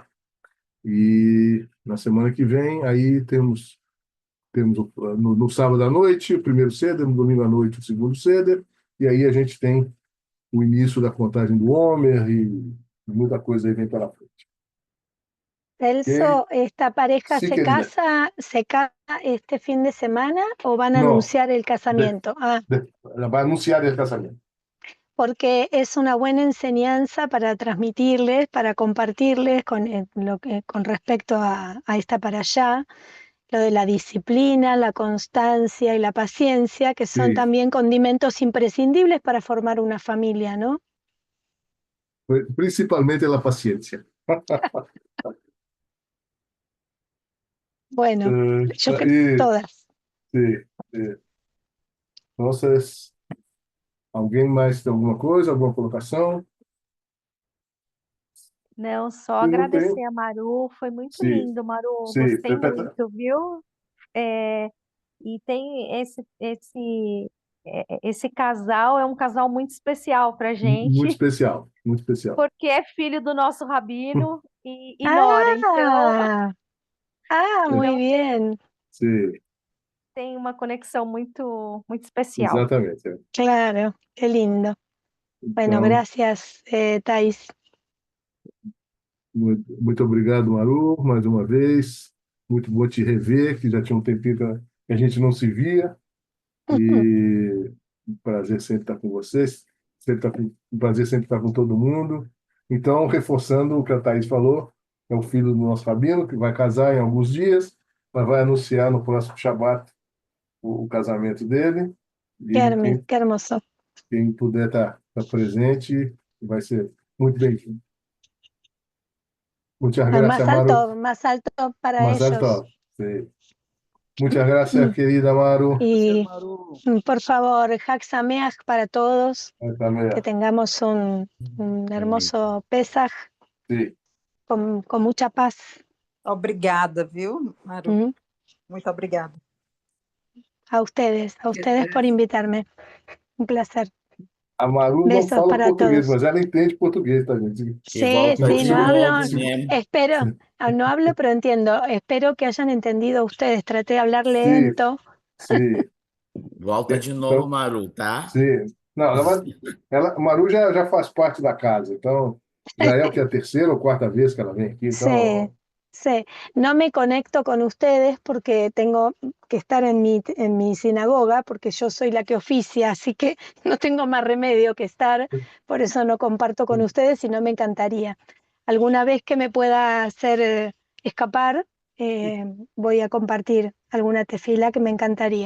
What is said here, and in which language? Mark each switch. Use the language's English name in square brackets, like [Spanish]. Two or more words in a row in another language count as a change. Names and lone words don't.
[Portuguese] E na semana que vem, aí temos no sábado à noite o primeiro Seder, no domingo à noite o segundo Seder, e aí a gente tem o início da contagem do Homer e muita coisa aí vem pela frente. Ok? [Spanish] Celso, ¿esta pareja Sí, querida. se casa este fin de semana o van a No, anunciar el casamiento? va a anunciar el casamiento. Porque es una buena enseñanza para transmitirles, para compartirles con respecto a esta para allá, lo de la disciplina, la constancia y la paciencia, que son Sí. también condimentos imprescindibles para formar una familia, ¿no? Principalmente la paciencia. Bueno, yo creo Y, todas. sí, sí. Entonces, [Portuguese] alguém mais tem alguma coisa, alguma colocação? Não, só Eu não agradecer tenho. a Maru, foi muito Sim, lindo, Maru, sim. gostei muito, viu? E tem esse casal, é um casal muito especial para Muito gente, especial, muito especial. porque é filho do nosso rabino e nora, [Spanish] Muy [Portuguese] então [Spanish] bien, [Portuguese] Sim, tem uma conexão muito, muito especial. exatamente. [Spanish] claro, qué lindo. Bueno, [Portuguese] Então, [Spanish] gracias, Thais. [Portuguese] muito obrigado, Maru, mais uma vez. Muito bom te rever, que já tinha um tempinho que a gente não se via. E um prazer sempre estar com vocês. Um prazer sempre estar com todo mundo. Então, reforçando o que a Thaís falou, é o filho do nosso rabino, que vai casar em alguns dias, mas vai anunciar no próximo Shabat o casamento dele. E [Spanish] Qué hermoso. [Portuguese] quem puder estar presente vai ser muito bem-vindo. [Spanish] Muchas gracias, Maru. Más alto para Más ellos. alto. Sí. Muchas gracias, querida Maru. Y Maru. por favor, [Hebrew] Hag Sameach [Spanish] para todos, También. que tengamos un hermoso Pesaj Sí. con mucha paz. [Portuguese] Obrigada, viu, Maru? ¿Mm? Muito obrigada. [Spanish] A ustedes por invitarme. Un placer. [Portuguese] A Maru não [Spanish] Besos [Portuguese] fala [Spanish] para [Portuguese] português, [Spanish] todos. [Portuguese] mas ela entende português, tá, gente? [Spanish] Sí, [Portuguese] volta [Spanish] sí, [Portuguese] de [Spanish] no hablo, [Portuguese] novo, né? [Spanish] espero, no hablo, pero entiendo. Espero que hayan entendido ustedes. Traté de hablar lento. [Portuguese] Sim. Volta de novo, Maru, tá? Sim. Não, a Maru já faz parte da casa, então já é o que a terceira ou quarta vez que ela vem aqui, então. [Spanish] Sí. No me conecto con ustedes porque tengo que estar en mi sinagoga, porque yo soy la que oficia, así que no tengo más remedio que estar, por eso no comparto con ustedes y no me encantaría. Alguna vez que me pueda hacer escapar, voy a compartir alguna tefila que me encantaría.